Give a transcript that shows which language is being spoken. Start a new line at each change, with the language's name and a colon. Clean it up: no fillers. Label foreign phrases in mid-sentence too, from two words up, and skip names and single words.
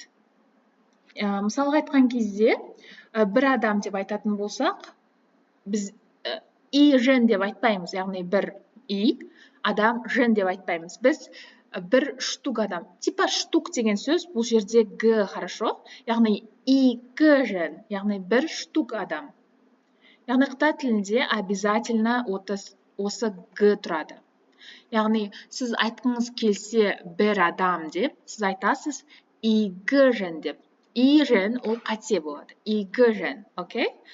Kazakh: Мысалға айтқан кезде бір адам деп айтатын болсақ, біз
Chinese: 一人
Kazakh: деп айтпаймыз, яғни бір и адам жен деп айтпаймыз. Біз бір штук адам. Типа штук деген сөз бұл жерде г, хорошо? Яғни
Chinese: 一个人,
Kazakh: яғни бір штук адам. Яғни Қытай тілінде обязательно осы г тұрады. Яғни сіз айтқыңыз келсе бір адам деп, сіз айтасыз
Chinese: 一个人
Kazakh: деп.
Chinese: 一人
Kazakh: ол қате болады.
Chinese: 一个人,
Kazakh: окей?